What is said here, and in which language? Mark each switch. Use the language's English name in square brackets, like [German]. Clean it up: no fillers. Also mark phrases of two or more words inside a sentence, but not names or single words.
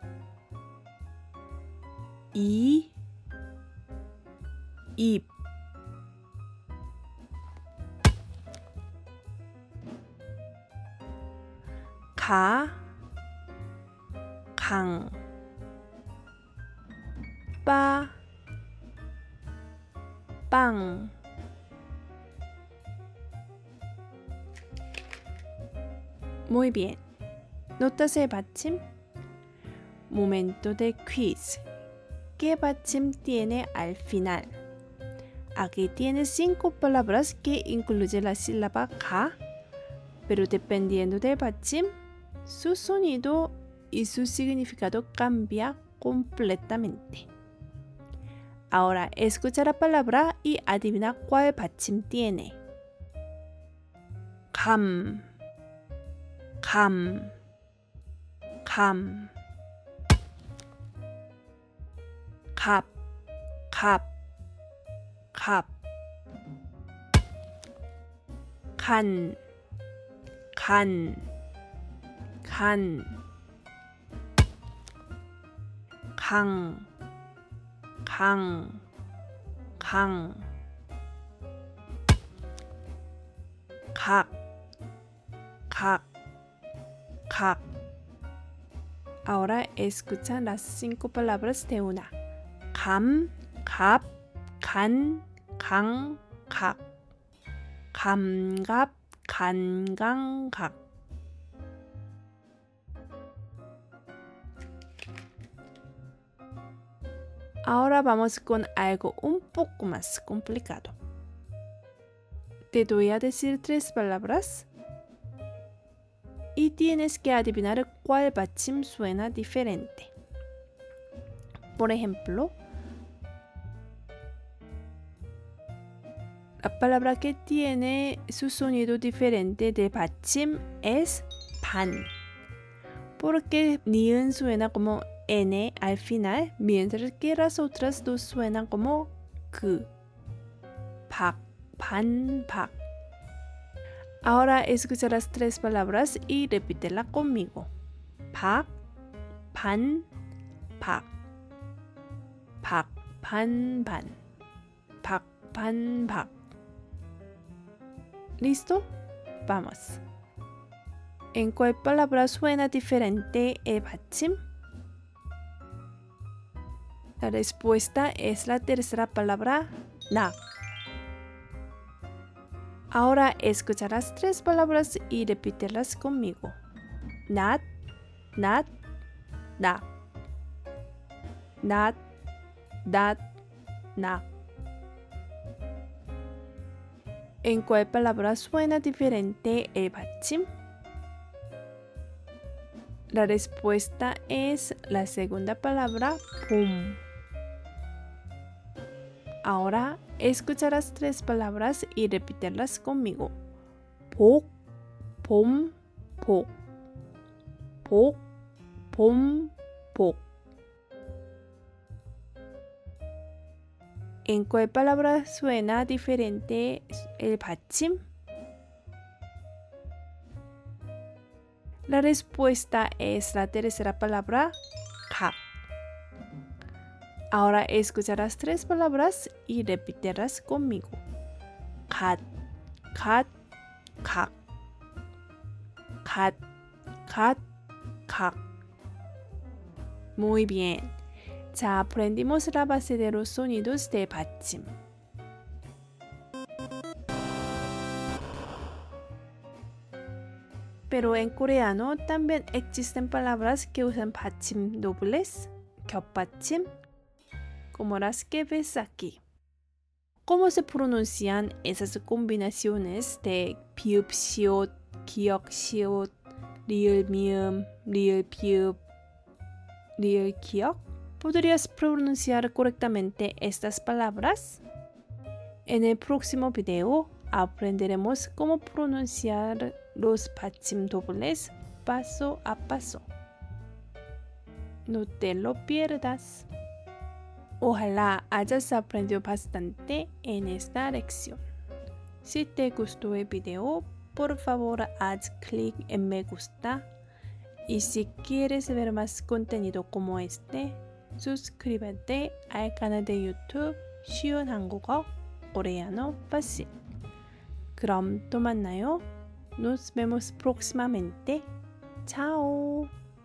[Korean] 이, 입, 가, 강, 빠, 빵. [Spanish] Muy bien. Notas de 받침. Momento de quiz. ¿Qué 받침 tiene al final? Aquí tienes 5 palabras que incluyen la sílaba ga, pero dependiendo del 받침, su sonido y su significado cambia completamente. Ahora escucha la palabra y adivina cuál 받침 tiene. [Korean] 감, 감, 감. 갑, 갑, 갑. 간, 간, 간. 강, 강, 강. 각, 각, 각. [Spanish] Ahora escuchan las 5 palabras de una. [Korean] 감, 갑, 간, 강, 각. 감갑, 간강, 각. [Spanish] Ahora vamos con algo un poco más complicado. Te voy a decir 3 palabras y tienes que adivinar cuál 받침 suena diferente. Por ejemplo, la palabra que tiene su sonido diferente de 받침 es 반. Porque 니은 suena como N al final, mientras que las otras dos suenan como [Korean] 그, 박, 반, 박. [Spanish] Ahora escucha las 3 palabras y repítela conmigo. [Korean] 박, 반, 박. 박, 반, 반. 박, 반, 박. [Spanish] ¿Listo? Vamos. ¿En cuál palabra suena diferente el 받침? La respuesta es la tercera palabra, 낙. Ahora escucha las 3 palabras y repítelas conmigo. [Korean] 낫, 낫, 낙. 낫, 낫, 낙. [Spanish] ¿En cuál palabra suena diferente el 받침? La respuesta es la segunda palabra, 봄. Ahora escucha las 3 palabras y repítelas conmigo. [Korean] 복, 봄, 복. 복, 봄, 복. [Spanish] ¿En cuál palabra suena diferente el 받침? La respuesta es la tercera palabra, 갑. Ahora escucha las 3 palabras y repítelas conmigo. [Korean] 갓, 갓, 각. 갓, 갓, 각. [Spanish] Muy bien. Ya aprendimos la base de los sonidos de 받침. Pero en coreano también existen palabras que usan 받침 dobles, 겹받침, como las que ves aquí. ¿Cómo se pronuncian esas combinaciones de [Korean] 비읍, 시옷, 기역, 시옷, 리을, 미음, 리을, 비읍, 리을, 기역? [Spanish] ¿Podrías pronunciar correctamente estas palabras? En el próximo video aprenderemos cómo pronunciar los 받침 dobles paso a paso. No te lo pierdas. Ojalá hayas aprendido bastante en esta lección. Si te gustó el video, por favor haz clic en me gusta. Y si quieres ver más contenido como este, suscríbete al canal de YouTube [Korean] 쉬운 한국어 [Spanish] coreano fácil. [Korean] 그럼 또 만나요. [Spanish] Nos vemos próximamente. Chao.